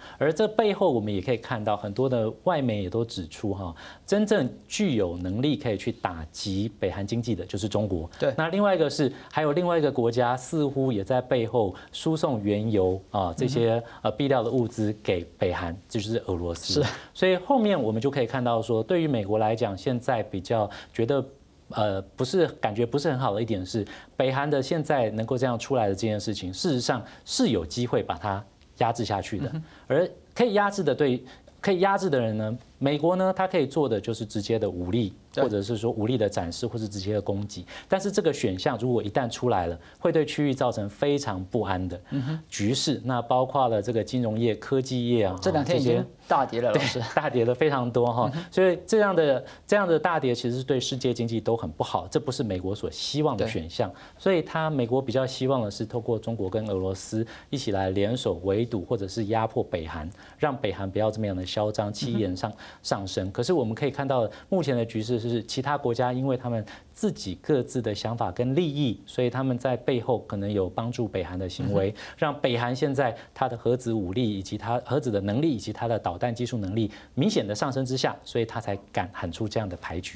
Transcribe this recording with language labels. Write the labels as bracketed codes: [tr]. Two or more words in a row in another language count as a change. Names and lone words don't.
[zh] 而這背後，我們也可以看到很多的外媒也都指出哈，真正具有能力可以去打擊北韓經濟的，就是中國。對。那另外一個是，還有另外一個國家似乎也在背後輸送原油啊這些必料的物資給北韓，就是俄羅斯。是。所以後面我們就可以看到說，對於美國來講，現在比較覺得感覺不是很好的一點是，北韓的現在能夠這樣出來的這件事情，事實上是有機會把它壓制下去的，而可以壓制的人呢，美國呢，它可以做的就是直接的武力，或者是說武力的展示，或是直接的攻擊。但是這個選項如果一旦出來了，會對區域造成非常不安的局勢。那包括了這個金融業、科技業啊，這兩天已經大跌了，對，大跌了非常多哈。所以這樣的大跌其實是對世界經濟都很不好，這不是美國所希望的選項。所以美國比較希望的是透過中國跟俄羅斯一起來聯手圍堵或者是壓迫北韓，讓北韓不要這麼樣的囂張，上升。可是我们可以看到，目前的局势是其他国家因为他们自己各自的想法跟利益，所以他们在背后可能有帮助北韩的行为，让北韩现在它的核子武力以及它核子的能力以及它的导弹技术能力明显的上升之下，所以他才敢喊出这样的牌局。